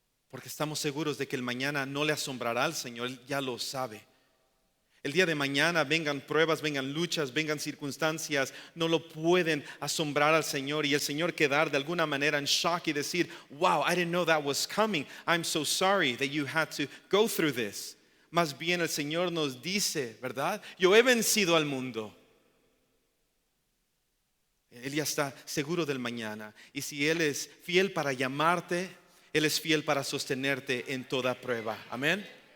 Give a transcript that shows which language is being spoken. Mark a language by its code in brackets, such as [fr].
[es] Porque estamos seguros de que el mañana no le asombrará al Señor. Él ya lo sabe. El día de mañana vengan pruebas, vengan luchas, vengan circunstancias, no lo pueden asombrar al Señor y el Señor quedar de alguna manera en shock y decir, [en] wow, I didn't know that was coming. I'm so sorry that you had to go through this. [es] Más bien el Señor nos dice, ¿verdad? Yo he vencido al mundo. Él ya está seguro del mañana. Y si Él es fiel para llamarte, Él es fiel para sostenerte en toda prueba. Amén.